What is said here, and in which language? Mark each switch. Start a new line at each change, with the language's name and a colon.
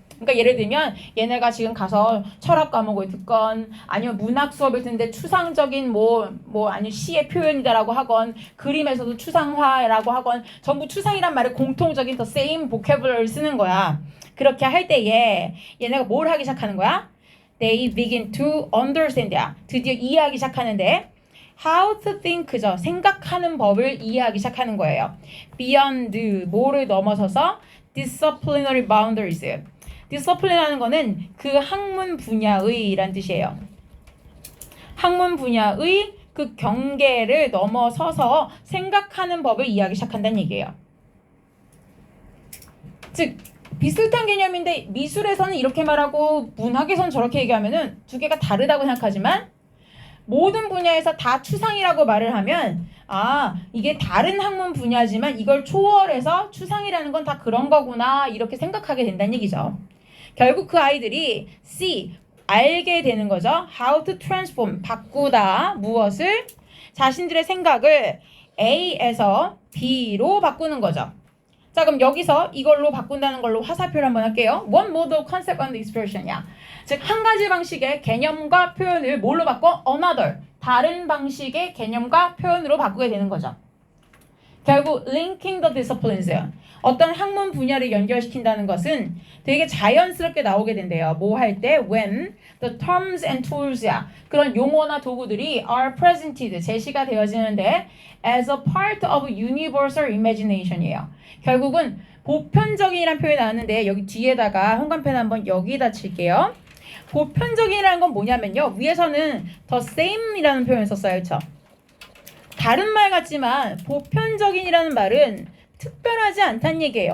Korean: 그러니까 예를 들면 얘네가 지금 가서 철학 과목을 듣건 아니면 문학 수업을 듣는데 추상적인 아니면 시의 표현이다라고 하건 그림에서도 추상화라고 하건 전부 추상이란 말을 공통적인
English: the same vocabulary
Korean: 를 쓰는 거야. 그렇게 할 때에 얘네가 뭘 하기 시작하는 거야?
English: They begin to understand야.
Korean: 드디어 이해하기 시작하는데
English: how to think
Korean: 죠. 생각하는 법을 이해하기 시작하는 거예요.
English: beyond
Korean: 뭐를 넘어서서
English: disciplinary boundaries.
Korean: discipline하는 거는 그 학문 분야의 란 뜻이에요. 학문 분야의 그 경계를 넘어서서 생각하는 법을 이해하기 시작한다는 얘기예요. 즉 비슷한 개념인데 미술에서는 이렇게 말하고 문학에서는 저렇게 얘기하면은 두 개가 다르다고 생각하지만 모든 분야에서 다 추상이라고 말을 하면 이게 다른 학문 분야지만 이걸 초월해서 추상이라는 건 다 그런 거구나 이렇게 생각하게 된다는 얘기죠. 결국 그 아이들이 알게 되는 거죠.
English: How to transform,
Korean: 바꾸다, 무엇을? 자신들의 생각을 A에서 B로 바꾸는 거죠. 자, 그럼 여기서 이걸로 바꾼다는 걸로 화살표를 한번 할게요.
English: One model concept and expression
Korean: 이야. 즉, 한 가지 방식의 개념과 표현을 뭘로 바꿔?
English: Another,
Korean: 다른 방식의 개념과 표현으로 바꾸게 되는 거죠. 결국
English: linking the disciplines
Korean: 어떤 학문 분야를 연결시킨다는 것은 되게 자연스럽게 나오게 된대요.
English: 뭐 할 때 when the terms and tools야
Korean: 그런 용어나 도구들이
English: are presented
Korean: 제시가 되어지는데
English: as a part of universal imagination이에요.
Korean: 결국은 보편적인이라는 표현이 나왔는데 여기 뒤에다가 형광펜 한번 여기다 칠게요. 보편적인이라는 건 뭐냐면요. 위에서는
English: the same
Korean: 이라는 표현을 썼어요. 그렇죠? 다른 말 같지만 보편적인이라는 말은 특별하지 않다는 얘기예요.